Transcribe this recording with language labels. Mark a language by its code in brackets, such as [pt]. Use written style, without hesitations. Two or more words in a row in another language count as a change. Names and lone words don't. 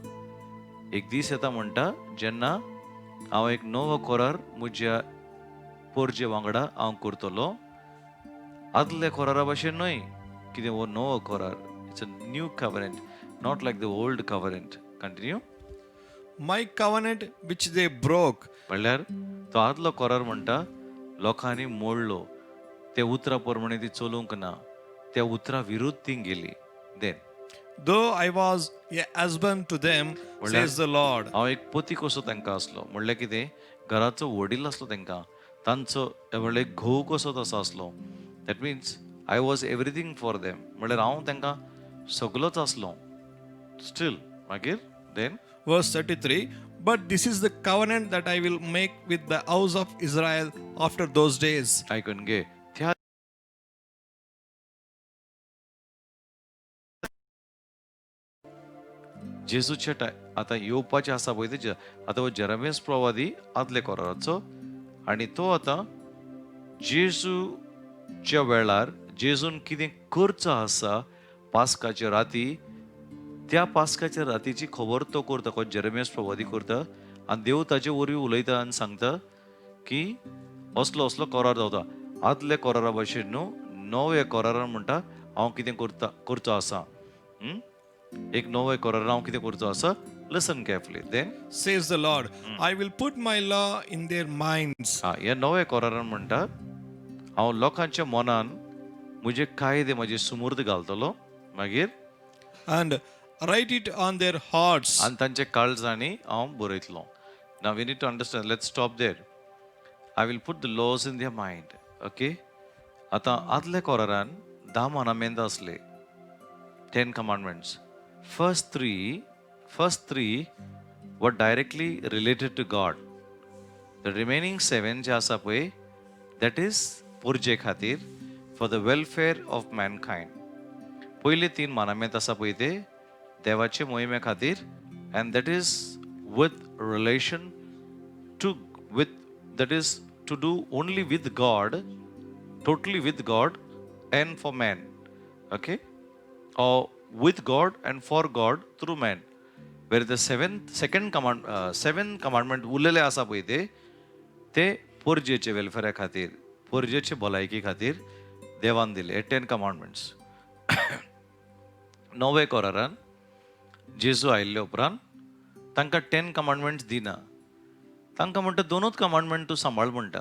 [kok] एक दीस येता म्हणटा जेन्ना हांव एक नवो करार म्हज्या पोरजे वांगडा हांव करतलो. आदल्या करारा भाशेन न्हय, कितें हो नवो करार. [en] It's a new covenant, not like the old covenant. कंटिन्यू. My covenant which they broke. [kok] म्हणल्यार तो आदलो करार म्हणटा लोकांनी मोडलो, ते उतरा प्रमाणे ती चलूंक ना, त्या उतरा विरुद्ध ती गेली. [en] देन Though I was a husband to them, says the Lord. [kok] हांव एक पती कसो तांकां आसलो. म्हणल्यार कितें, घराचो वडील आसलो तांकां, तांचो म्हणल्यार एक घोव कसो तसो आसलो. [en] That means I was everything for them. [kok] म्हणल्यार हांव तांकां सगलोच आसलो. [en] स्टील मागीर देन Verse 33. But this is the covenant that I will make with the house of Israel after those days. [kok] आयकून घे. त्या जेजूच्या आतां येवपाचें आसा पळय तेजे, आतां हो जेरमियास प्रवादी आदले कराराचो, आनी तो आतां जेजूच्या वेळार जेजून कितें करचो आसा पास्काच्या राती, त्या पास्काच्या रातीची खबर तो करता, कोण जेरमियास प्रवादी करता. आनी देव ताचे वरवीं उलयता आनी सांगता की असलो असलो करार जावता. आदल्या करारा भाशेन न्हू, नव्या करारान म्हणटा हांव कितें करचो आसा. एक नव्या करारान हांव कितें करचो आसा. [en] Listen carefully. Then Says the Lord, I will put my law in their minds. [kok] ह्या नव्या करारान म्हणटा हांव लोकांच्या मनान म्हजे कायदे म्हजे सुमूर्द घालतलो. मागीर [en] And write it on their hearts. [kok] आनी तांचे काळजांनी हांव बरयतलो. [en] Now we need to understand. Let's stop there. I will put the laws in their mind. [kok] Okay? आता आदले कोरारान 10 मानामेंत असले 10 commandments. [en] First three were directly related to God. The remaining 7 [kok] जे आसा पळय, [en] that is [kok] पुरजे खातीर, [en] for the welfare of mankind. [kok] पहिले 3 मानामेंत आसा पळय ते देवाचे मोहिमे खातीर, [en] and that is with relation to with that is to do only with God, totally with God and for man. Okay? Or with God and for God through man. Where the second commandment [kok] उरलेले आसा पळय ते पोरजेचे वेलफेअरा खातीर, पोरजेचे भलायकी खातीर देवान दिले. हे 10 commandments. 9वे कोरारान जेजू आयिल्ले उपरांत तांकां 10 commandments दिना. तांकां म्हणटा 2च commandment तूं सांबाळ म्हणटा.